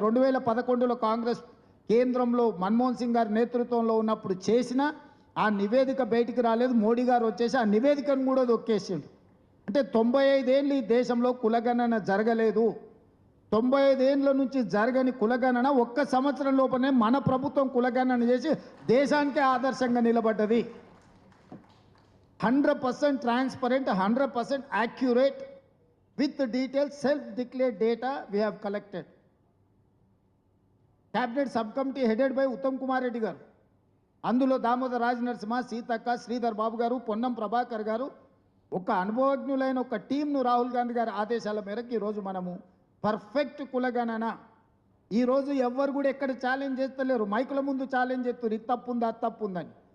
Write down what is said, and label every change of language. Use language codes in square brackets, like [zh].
[te] 2011లో కాంగ్రెస్ కేంద్రంలో మన్మోహన్ సింగ్ గారి నేతృత్వంలో ఉన్నప్పుడు చేసిన ఆ నివేదిక బయటికి రాలేదు. మోడీ గారు వచ్చేసి ఆ నివేదికను కూడా దొక్కేసిండు. అంటే 95 ఏళ్ళు ఈ దేశంలో కులగణన జరగలేదు. 95 ఏళ్ళ నుంచి జరగని కులగణన ఒక్క సంవత్సరం లోపలనే మన ప్రభుత్వం కులగణన చేసి దేశానికే ఆదర్శంగా నిలబడ్డది. [en] 100% transparent, 100% accurate with the detailed self-declared data we have collected. Cabinet subcommittee headed by Uttam Kumar Reddy [te] garu, అందులో దామోదర్ రాజ్ నరసింహ, సీతక్క, శ్రీధర్ బాబు గారు, పొన్నం ప్రభాకర్ గారు, ఒక అనుభవజ్ఞులైన ఒక టీంను రాహుల్ గాంధీ గారి ఆదేశాల మేరకు ఈరోజు మనము పర్ఫెక్ట్ కులగణన ఈరోజు ఎవ్వరు కూడా ఎక్కడ ఛాలెంజ్ చేస్తలేరు, మైకుల ముందు ఛాలెంజ్ చేస్తారు, ఇది తప్పు ఉంది అది తప్పు ఉందని.